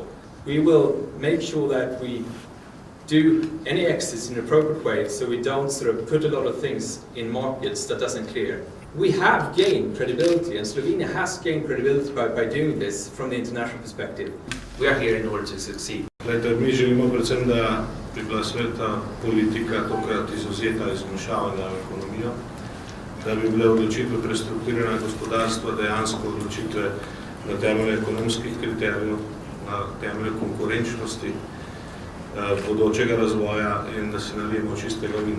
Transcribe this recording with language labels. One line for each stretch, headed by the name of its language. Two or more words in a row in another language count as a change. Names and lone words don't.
English: We will make sure that we do any exits in an appropriate way, so we don't sort of put a lot of things in markets that doesn't clear. We have gained credibility, and Slovenia has gained credibility by doing this from the international perspective. We are here in order to succeed.
Slovenian: Glejte, mi želimo predvsem, da bi bila sveta politika tokrat izvzeta iz vmešavanja v ekonomijo, da bi bile odločitve prestrukturiranja gospodarstva dejansko odločitve na temelju ekonomskih kriterijev, na temelju konkurenčnosti, bodočega razvoja in da si nalijemo čistega vina.